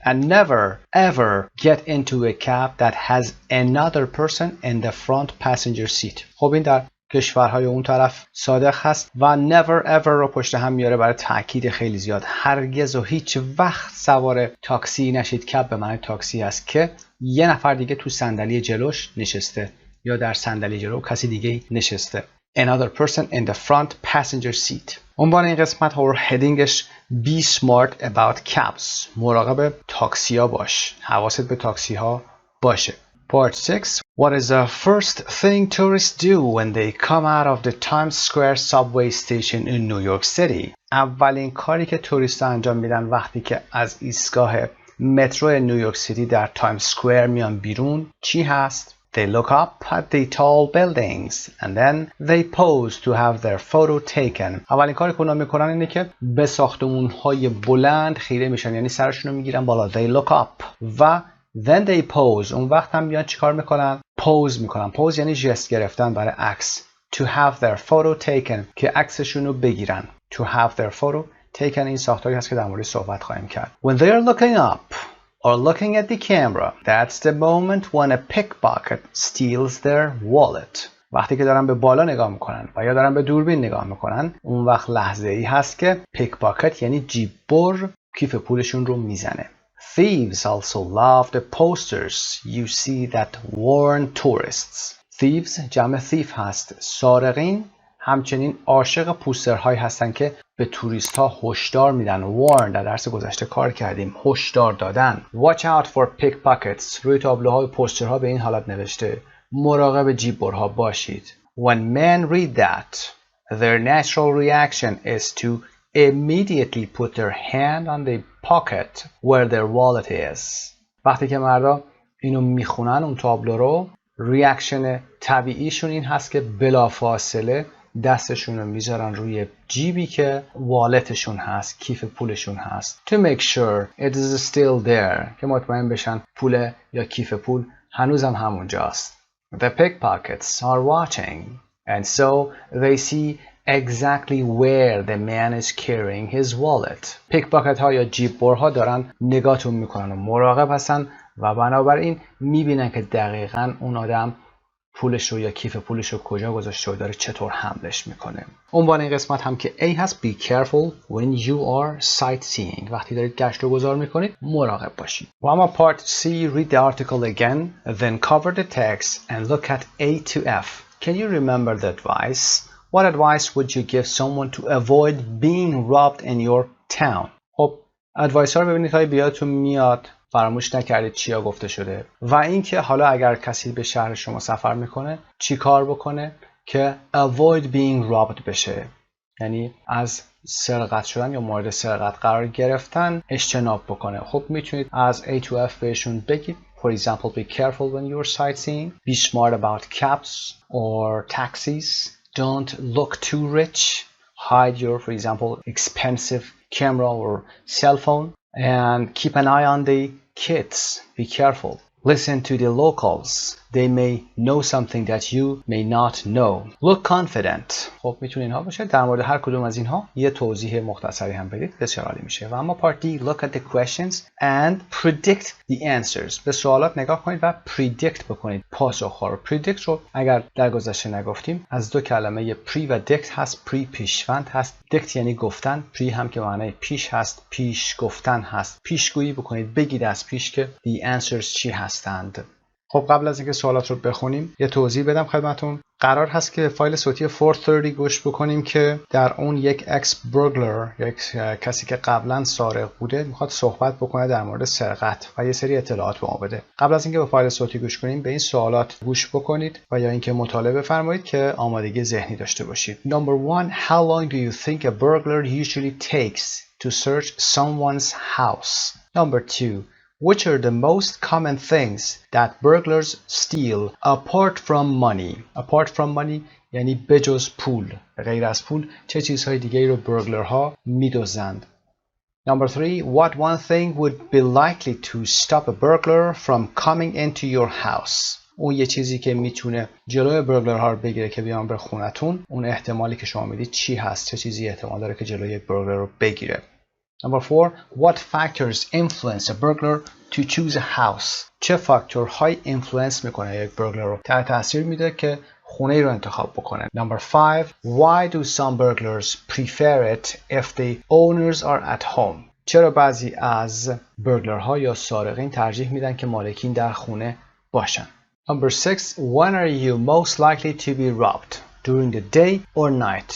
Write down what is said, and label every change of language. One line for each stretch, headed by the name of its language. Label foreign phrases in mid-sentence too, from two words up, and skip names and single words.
English: and never ever get into a cab that has another person in the front passenger seat.
Persian: خب این در کشورهای اون طرف صادق هست و
English: never ever
Persian: رو پشت هم میاره برای تاکید خیلی زیاد. هرگز و هیچ وقت سوار تاکسی نشید. کب به معنی تاکسی است که یه نفر دیگه تو صندلی جلوش نشسته یا در صندلی جلو کسی دیگه نشسته.
English: another person in the front passenger seat.
Persian: عنوان این قسمت ها هدینگش
English: be smart about cabs.
Persian: مراقب تاکسی ها باش، حواست به تاکسی ها باشه.
English: Part 6. What is the first thing tourists do when they come out of the Times Square subway station in New York City?
Persian: اولین کاری که توریست انجام میدن وقتی که از ایستگاه مترو نیویورک سیتی در تایمز سکوئر میان بیرون چی هست؟
English: They look up at the tall buildings and then they pose to have their photo taken.
Persian: اولین کاری که اونا میکنن اینه که به ساختمون‌های بلند خیره میشن، یعنی سرشون رو میگیرن بالا.
English: They look up و then they pose.
Persian: اون وقت هم بیان چیکار میکنن؟ پوز میکنن. پوز یعنی ژست گرفتن برای عکس.
English: To have their photo taken
Persian: که عکسشون رو بگیرن.
English: To have their photo taken
Persian: این ساختاری هست که در موردش صحبت خواهیم کرد.
English: When they are looking up or looking at the camera, that's the moment when a pickpocket steals their wallet.
Persian: وقتی که دارن به بالا نگاه میکنن و یا دارن به دوربین نگاه میکنن، اون وقت لحظه ای هست که پیک پاکت یعنی جیب بر کیف پولشون رو میزنه.
English: Thieves also love the posters you see that warn tourists.
Persian: Thieves جمع thief هست. سارقین همچنین عاشق پوسترهایی هستن که به توریست ها هشدار میدن. warn در درس گذشته کار کردیم، هشدار دادن.
English: Watch out for pickpockets.
Persian: روی تابلوها و پوسترها به این حالت نوشته مراقب جیببرها باشید.
English: When men read that, their natural reaction is to immediately put their hand on the pocket where their wallet is.
Persian: وقتی که مردا اینو میخونن اون تابلو رو، ریاکشن طبیعیشون این هست که بلافاصله دستشون رو میذارن روی جیبی که والتشون هست، کیف پولشون هست.
English: To make sure it is still there.
Persian: که مطمئن بشن پول یا کیف پول هنوزم همونجاست.
English: The pickpockets are watching and so they see exactly where the man is carrying his wallet.
Persian: pickpocket ها یا جیب برها دارن نگاهتون میکنن و مراقب هستن و بنابراین میبینن که دقیقاً اون آدم پولش رو یا کیف پولش رو کجا گذاشته و داره چطور حملش میکنه. عنوان این قسمت هم که A هست
English: be careful when you are sightseeing.
Persian: وقتی دارید گشت و گذار میکنید مراقب باشید. و اما
English: part C, read the article again, then cover the text and look at A to F. Can you remember the advice? What advice would you give someone to avoid being robbed in your town?
Persian: خب ادوایس ها رو ببینید تا بیادتون میاد، فراموش نکردید چیا گفته شده و اینکه حالا اگر کسی به شهر شما سفر میکنه چی کار بکنه که
English: avoid being robbed
Persian: بشه، یعنی از سرقت شدن یا مورد سرقت قرار گرفتن اجتناب بکنه. خب میتونید از
English: A to F
Persian: بهشون بگید.
English: For example, be careful when you're sightseeing. Be smart about cabs or taxis. Don't look too rich. Hide your, for example, expensive camera or cell phone. And keep an eye on the kids. Be careful. Listen to the locals. They may know something that you may not know. Look confident.
Persian: خب میتونه اینها باشه. در مورد هر کدوم از اینها یه توضیح مختصری هم بدید، بسیار عالی میشه. و اما
English: part D, look at the questions and predict the answers.
Persian: به سوالات نگاه کنید و predict بکنید پاسخ‌ها رو. predict رو اگر در گذشته نگفتیم از دو کلمه pre و dict هست. pre پیشوند هست، dict یعنی گفتن، pre هم که معنای پیش هست، پیش گفتن هست. پیشگویی بکنید، بگید از پیش که
English: the answers
Persian: چی هستند. خب قبل از اینکه سوالات رو بخونیم یه توضیح بدم خدمتون. قرار هست که فایل صوتی 430 گوش بکنیم که در اون یک
English: ex burglar,
Persian: یک کسی که قبلا سارق بوده، میخواد صحبت بکنه در مورد سرقت و یه سری اطلاعات به ما بده. قبل از اینکه به فایل صوتی گوش کنیم به این سوالات گوش بکنید و یا اینکه مطالعه بفرمایید که آمادگی ذهنی داشته باشید.
English: Number 1, how long do you think a burglar usually takes to search someone's house? Number 2, which are the most common things that burglars steal apart from money? Apart from money
Persian: یعنی بجز پول، غیر از پول چه چیزهای دیگه رو برگلرها میدزدند؟
English: Number 3, what one thing would be likely to stop a burglar from coming into your house?
Persian: اون یه چیزی که میتونه جلوی برگلرها رو بگیره که بیان به خونتون، اون احتمالی که شما میدید چی هست؟ چه چیزی احتمال داره که جلوی یک برگلر رو بگیره؟
English: Number 4, what factors influence a burglar to choose a house?
Persian: چه فاکتورهای اینفلوئنس میکنه یک برگلر رو تحت تاثیر میده که خونه رو انتخاب بکنه.
English: Number 5, why do some burglars prefer it if the owners are at home?
Persian: چرا بعضی از برگلرها یا سارقین ترجیح میدن که مالکین در خونه باشن؟
English: Number 6, when are you most likely to be robbed? During the day or night?